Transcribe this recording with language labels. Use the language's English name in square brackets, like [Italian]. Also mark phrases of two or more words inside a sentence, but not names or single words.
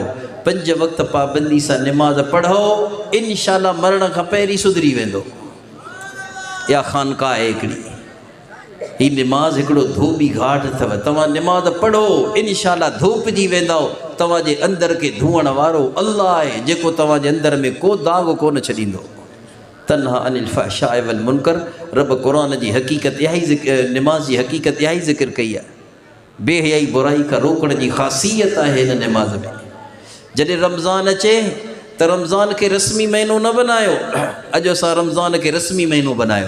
[Sindhi] 5 वक़्त पाबंदी सां निमाज़ पढ़ो। इंशाअल्लाह मरण खां पहिरीं सुधरी वेंदो। या ख़ानका आहे हिकिड़ी, ही निमाज़ हिकिड़ो धोबी घाट अथव। तव्हां निमाज़ पढ़ो, इंशाअल्लाह धोपिजी वेंदो। तव्हांजे अंदर खे धोअण वारो अल्लाह आहे, जेको तव्हांजे अंदर में को दाग कोन छॾींदो। [Arabic] تنهى عن الفحشاء والمنكر. [Sindhi] रब क़ुरान जी हक़ीक़त इहा ई, निमाज़ जी हक़ीक़त इहा ई ज़िक्र कई आहे। बेहयाई बुराई खां रोकण जी ख़ासियत आहे हिन निमाज़ में। जॾहिं रमज़ान अचे त रमज़ान खे रस्मी महीनो न बनायो। अॼु असां रमज़ान खे रस्मी महीनो बनायो।